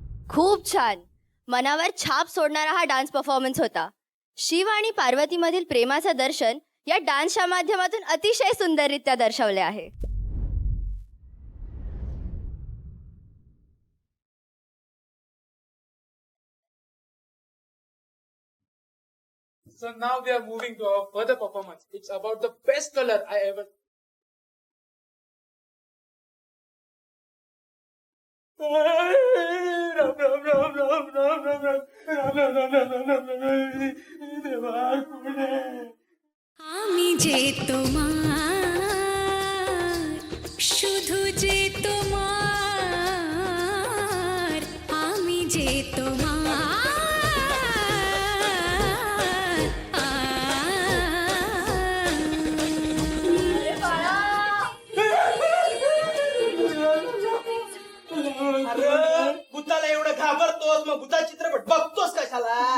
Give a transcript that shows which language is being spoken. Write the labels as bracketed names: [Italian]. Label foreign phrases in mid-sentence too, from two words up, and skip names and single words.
[Marathi] खूप छान. मनावर छाप सोडणारा हा [English] dance performance [Marathi] होता. शिव आणि पार्वतीमधील प्रेमाचं दर्शन या डान्सच्या माध्यमातून अतिशय सुंदररित्या दर्शवले आहे. [English] So now we are moving to our further performance. It's about the best color I ever. [Bangla] আমি যে তোমার, শুধু যে তোমার, আমি যে তোমার। [Marathi] अरे भूताला एवढं घाबरतोस मग भूता चित्रपट बघतोस कशाला?